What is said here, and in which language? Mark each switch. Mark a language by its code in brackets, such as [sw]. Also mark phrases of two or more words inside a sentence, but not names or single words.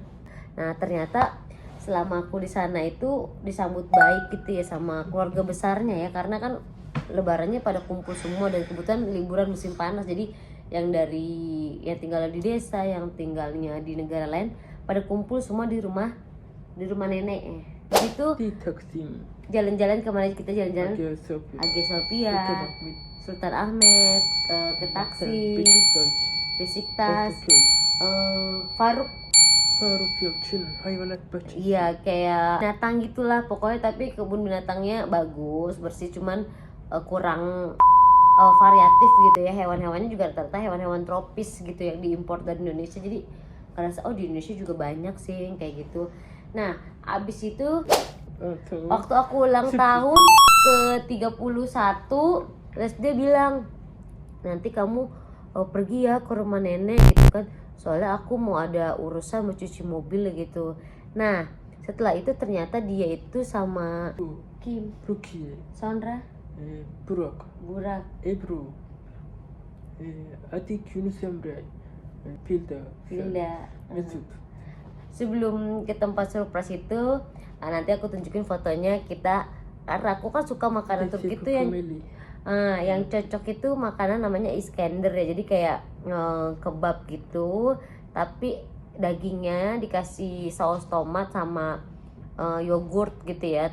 [id] Nah ternyata selama aku di sana itu disambut baik gitu ya sama keluarga besarnya ya, karena kan lebarannya pada kumpul semua, dan kebetulan liburan musim panas, jadi yang yang tinggal di desa, yang tinggalnya di negara lain, pada kumpul semua di rumah nenek. Itu Di Taksim. jalan-jalan, kemarin kita jalan-jalan Hagia Sophia. Hagia Sophia, Sultan Ahmed. Sultan Ahmed, ke Taksim, Beşiktaş. Besiktas, Ortaköy. Faruk. Faruk Yalçın Hayvanat Bahçesi. Iya, kayak binatang gitulah pokoknya, tapi kebun binatangnya bagus, bersih, cuman kurang variatif gitu ya. Hewan-hewannya juga rata-rata hewan-hewan tropis gitu yang diimpor dari Indonesia. Jadi ngerasa oh di Indonesia juga banyak sih yang kayak gitu. Nah, abis itu waktu aku ulang tahun ke 31, terus dia bilang, nanti kamu pergi ya ke rumah nenek gitu kan, soalnya aku mau ada urusan mau cuci mobil gitu. Nah, setelah itu ternyata dia itu sama Kim, Rukiye. Sondra, Burak. Burak, Ebru. Atik Yunus Emre. Pilda. Hilda. Mesut. Sebelum ke tempat surprise itu, nanti aku tunjukin fotonya kita, karena aku kan suka makanan Turki itu yang cocok itu makanan namanya Iskender ya. Jadi kayak kebab gitu, tapi dagingnya dikasih saus tomat sama yogurt gitu ya.